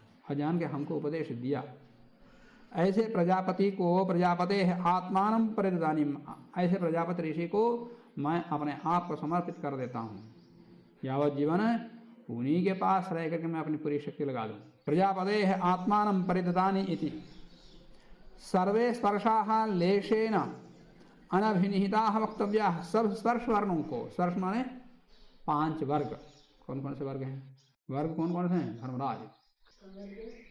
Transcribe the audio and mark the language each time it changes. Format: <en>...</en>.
<hi>और जान के हमको उपदेश दिया, ऐसे प्रजापति को</hi> <sa>प्रजापते आत्मानं परिददानीम,</sa> <hi>ऐसे प्रजापति ऋषि को मैं अपने आप को समर्पित कर देता हूँ। यावत जीवन उन्हीं के पास रह करके मैं अपनी पूरी शक्ति लगा दूँ।</hi> <sa>प्रजापते आत्मानं परिददानी इति सर्वे स्पर्शाः लेशेन अनभिनिहिताः वक्तव्याः।</sa> <hi>सब स्पर्श वर्णों को, स्पर्श माने 5 वर्ग। कौन कौन से वर्ग हैं? वर्ग कौन कौन से हैं धर्मराज?</hi>